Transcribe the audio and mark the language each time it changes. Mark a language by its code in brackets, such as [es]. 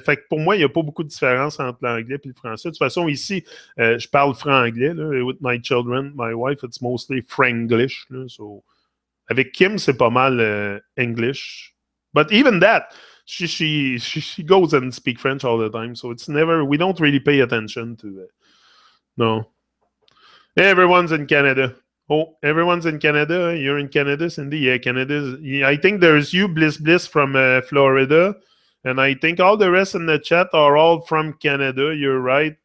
[fr] fait que pour moi, il n'y a pas beaucoup de différence entre l'anglais et le français. De toute façon, ici, je parle franglais. [en] Là, with my children, my wife, it's mostly Franglish. [fr] Là, so. Avec Kim, c'est pas mal English. [en] But even that... She goes and speak French all the time, so it's never, we don't really pay attention to it. No. Everyone's in Canada. Oh, everyone's in Canada. You're in Canada, Cindy? Yeah, Canada. Yeah, I think there's you, Bliss from Florida. And I think all the rest in the chat are all from Canada. You're right.